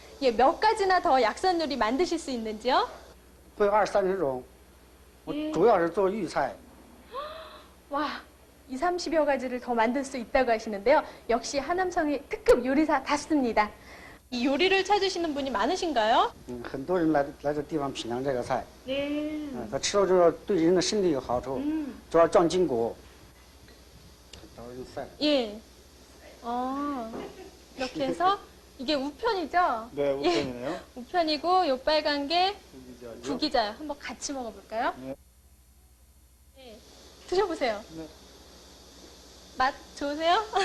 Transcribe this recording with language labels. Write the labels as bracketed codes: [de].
[ko] 예, 몇 가지나 더 약선 요리 만드실 수 있는지요? [zh] 会20、30种，我主要是做豫菜。 [ko] 와, 20, 30여 가지를 더 만들 수 있다고 하시는데요. 역시 하남성의 특급 요리사답습니다. 이 요리를 찾으시는 분이 많으신가요? [zh] 很多人来这地方品尝这个菜， [ko] 네. [zh] 他吃了之后对人的身体有好处，主要壮筋骨。找人晒。 [ko] 예. 이렇게 해서 이게 우편이죠? 네, 우편이네요. 우편이고 요 빨간 게 구기자죠. 국이자요. 한번 같이 먹어볼까요? 네. 네. 드셔보세요. 네. 맛 좋으세요?